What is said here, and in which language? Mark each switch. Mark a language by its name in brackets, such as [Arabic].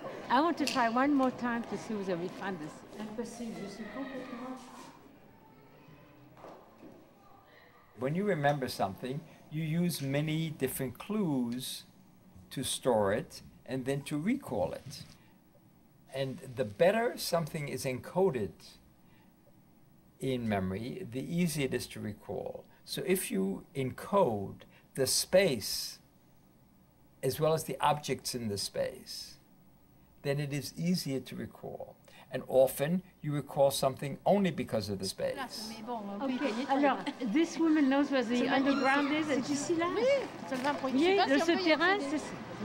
[English] I want to try one more time to see whether we find this. [French] Impossible, je suis complètement... [English] When you remember something, you use many different clues to store it and then to recall it. And the better something is encoded in memory, the easier it is to recall. So if you encode the space as well as the objects in the space, then it is easier to recall. And often you recall something only because of the space. Okay, alors, this woman knows where the underground is. [French] C'est ici là? Oui, le souterrain, c'est ça.